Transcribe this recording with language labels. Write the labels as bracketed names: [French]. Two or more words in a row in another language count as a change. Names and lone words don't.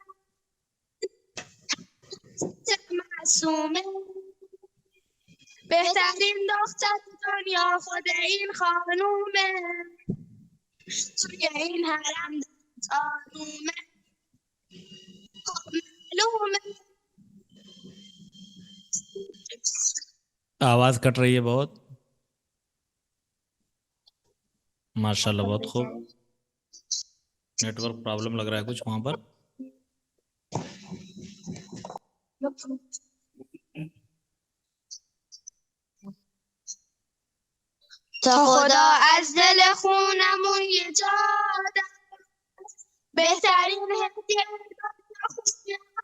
[Persian] معصومه بهترین دختر دنیا خود این خانومه، توی این حرم آرومه معلومه. [Urdu] آواز کٹ رہی ہے بہت. ماشاءاللہ بہت خوب. نیٹ ورک پرابلم لگ رہا ہے کچھ وہاں پر. [Persian] تا خدا از دل خونمون یه جا داد، بهترین هدیه دنیا خوشیه.